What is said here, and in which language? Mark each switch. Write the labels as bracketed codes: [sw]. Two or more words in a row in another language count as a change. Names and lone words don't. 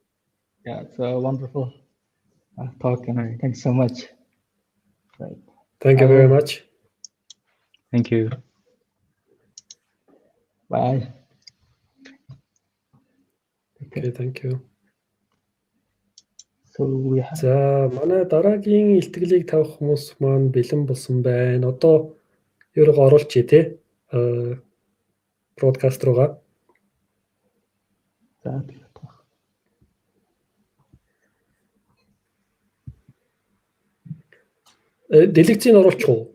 [en] Yeah, it's a wonderful talk, and thanks so much. Right. Thank you very much. Thank you. Bye. Okay, thank you. So we have... [mn] За манай дараагийн илтгэлийг тавих хүмүүс маань бэлэн болсон байна. Одоо ерөг оруулчих тий. Broadcast руугаа. За. Дэлгэцийг оруулчих уу?